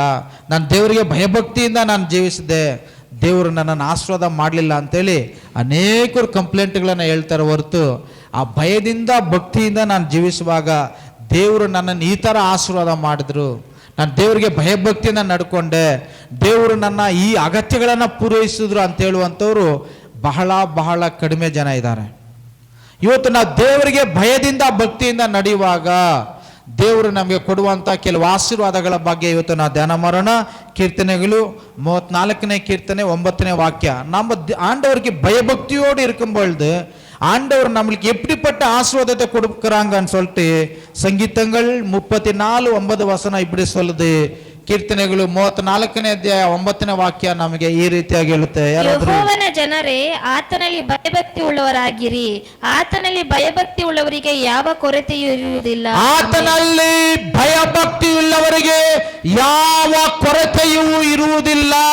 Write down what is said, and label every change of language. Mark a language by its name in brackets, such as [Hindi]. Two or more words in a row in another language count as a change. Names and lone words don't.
[Kannada] ನಾನು ದೇವರಿಗೆ ಭಯಭಕ್ತಿಯಿಂದ ನಾನು ಜೀವಿಸಿದೆ, ದೇವರು ನನ್ನನ್ನು ಆಶೀರ್ವಾದ ಮಾಡಲಿಲ್ಲ ಅಂತೇಳಿ ಅನೇಕರು ಕಂಪ್ಲೇಂಟ್ಗಳನ್ನು ಹೇಳ್ತಾರೆ ಹೊರತು, ಆ ಭಯದಿಂದ ಭಕ್ತಿಯಿಂದ ನಾನು ಜೀವಿಸುವಾಗ ದೇವರು ನನ್ನನ್ನು ಈ ಥರ ಆಶೀರ್ವಾದ ಮಾಡಿದ್ರು, ನಾನು ದೇವರಿಗೆ ಭಯಭಕ್ತಿಯಿಂದ ನಡ್ಕೊಂಡೆ, ದೇವರು ನನ್ನ ಈ ಅಗತ್ಯಗಳನ್ನು ಪೂರೈಸಿದ್ರು ಅಂತ ಹೇಳುವಂಥವ್ರು ಬಹಳ ಬಹಳ ಕಡಿಮೆ ಜನ ಇದ್ದಾರೆ. ಇವತ್ತು ನಾವು ದೇವರಿಗೆ ಭಯದಿಂದ ಭಕ್ತಿಯಿಂದ ನಡೆಯುವಾಗ ದೇವರು ನಮಗೆ ಕೊಡುವಂಥ ಕೆಲವು ಆಶೀರ್ವಾದಗಳ ಬಗ್ಗೆ ಇವತ್ತು ನಾವು ಧ್ಯಾನ ಮಾಡೋಣ. ಕೀರ್ತನೆಗಳು 34ನೇ ಕೀರ್ತನೆ 9ನೇ ವಾಕ್ಯ. [Tamil] நம்ம ஆண்டவருக்கு பயபக்தியோடு இருக்கும் பொழுது ஆண்டவர் நம்மளுக்கு எப்படிப்பட்ட ஆசீர்வாதத்தை கொடுக்குறாங்கன்னு சொல்லிட்டு சங்கீதங்கள் 34:9 இப்படி சொல்லுது. [Kannada] ಕೀರ್ತನೆಗಳು 34ನೇ ಅಧ್ಯಾಯ 9ನೇ ವಾಕ್ಯ ನಮಗೆ ಈ ರೀತಿಯಾಗಿ ಹೇಳುತ್ತೆ, ಯೆಹೋವನ ಜನರೇ ಆತನಲ್ಲಿ ಭಯಭಕ್ತಿ ಉಳ್ಳವರಾಗಿರಿ, ಆತನಲ್ಲಿ ಭಯಭಕ್ತಿ ಉಳ್ಳವರಿಗೆ ಯಾವ ಕೊರತೆಯೂ ಇರುವುದಿಲ್ಲ. ಆತನಲ್ಲಿ ಭಯಭಕ್ತಿ ಉಳ್ಳವರಿಗೆ ಯಾವ ಕೊರತೆಯೂ ಇರುವುದಿಲ್ಲ.